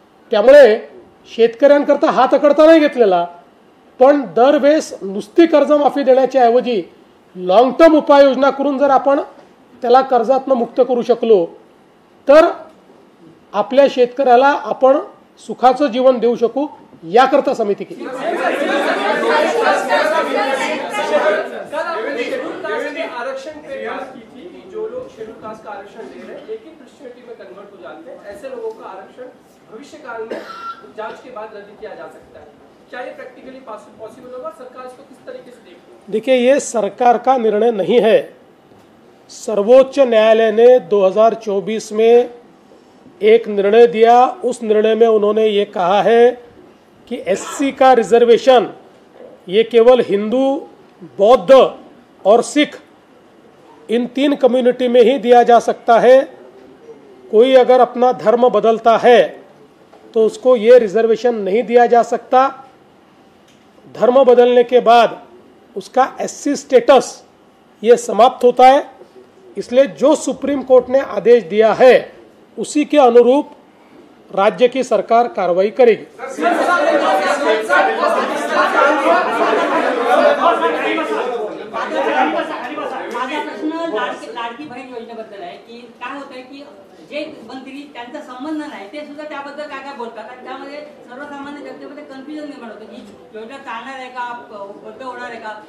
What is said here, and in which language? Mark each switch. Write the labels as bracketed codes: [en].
[mr] त्यामुळे शेतकऱ्यांकरता हात अकडता नाही घेतलेला, पण दरवेळेस नुसती कर्जमाफी देण्याच्या ऐवजी लॉंग टर्म उपाययोजना करून जर आपण त्याला कर्जातनं मुक्त करू शकलो तर आपल्या शेतकऱ्याला आपण सुखाचं जीवन देऊ शकू, याकरता समिती केली. [hi] आरक्षण पे बात की थी कि जो लोग शेड्यूल कास्ट का आरक्षण ले रहे हैं एक ही प्रेस्टिट्यूटी में कन्वर्ट हो जाते हैं, ऐसे लोगों का आरक्षण भविष्य काल में जांच के बाद रद्द किया जा सकता है. क्या ये प्रैक्टिकली पॉसिबल होगा? सरकार इसको किस तरीके से देखती है? देखिए, ये सरकार का निर्णय नहीं है. सर्वोच्च न्यायालय ने 2024 में एक निर्णय दिया. उस निर्णय में उन्होंने ये कहा है कि एससी का रिजर्वेशन ये केवल हिंदू, बौद्ध और सिख इन 3 कम्युनिटी में ही दिया जा सकता है. कोई अगर अपना धर्म बदलता है तो उसको ये रिजर्वेशन नहीं दिया जा सकता. धर्म बदलने के बाद उसका एससी स्टेटस ये समाप्त होता है. इसलिए जो सुप्रीम कोर्ट ने आदेश दिया है उसी के अनुरूप राज्य की सरकार कार्रवाई करेगी. [mr] माझा प्रश्न लाडकी बहीण योजनेबद्दल आहे की काय होत आहे की जे मंत्री त्यांचा संबंध नाही ते सुद्धा त्याबद्दल काय काय बोलतात आणि त्यामध्ये सर्वसामान्य जनतेमध्ये कन्फ्युजन निर्माण होतं की योजना चालणार आहे का, बंद होणार आहे का.